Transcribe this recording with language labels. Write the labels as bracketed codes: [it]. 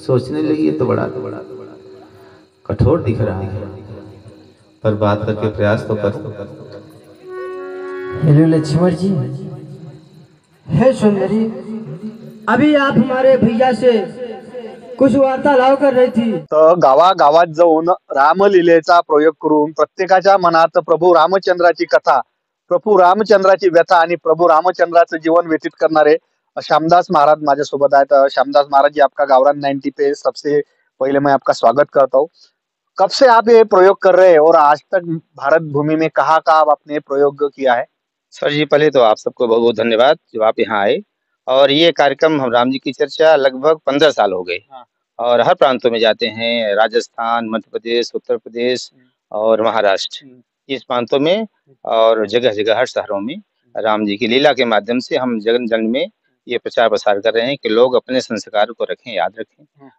[hi] सोचने लगी ये तो बड़ा कठोर दिख रहा है, पर बात करके प्रयास तो करो। हेलो लक्ष्मण जी। हे सुंदरी, अभी आप हमारे भैया से कुछ वार्तालाप कर रही थी। [mr] तर गावागावात जाऊन रामलीलेचा प्रयोग करून प्रत्येकाच्या मनात प्रभू रामचंद्राची कथा, प्रभू रामचंद्राची व्यथा आणि प्रभू रामचंद्राचं जीवन व्यतीत करणारे श्यामदास महाराज माझ्या सोबत आहेत। [hi] श्यामदास महाराज जी, आपका गावरान 90 पे सबसे पहले मैं आपका स्वागत करता हूँ। कब से आप ये प्रयोग कर रहे हैं और आज तक भारत भूमि में कहाँ कहाँ आपने प्रयोग किया है? सर जी, पहले तो आप सबको बहुत बहुत धन्यवाद जो आप यहाँ आए। और ये कार्यक्रम हम राम जी की चर्चा लगभग 15 साल हो गए और हर प्रांतों में जाते हैं, राजस्थान, मध्य प्रदेश, उत्तर प्रदेश और महाराष्ट्र, इस प्रांतों में और जगह जगह हर शहरों में राम जी की लीला के माध्यम से हम जन जन में ये प्रचार प्रसार कर रहे हैं कि लोग अपने संस्कार को रखें, याद रखें।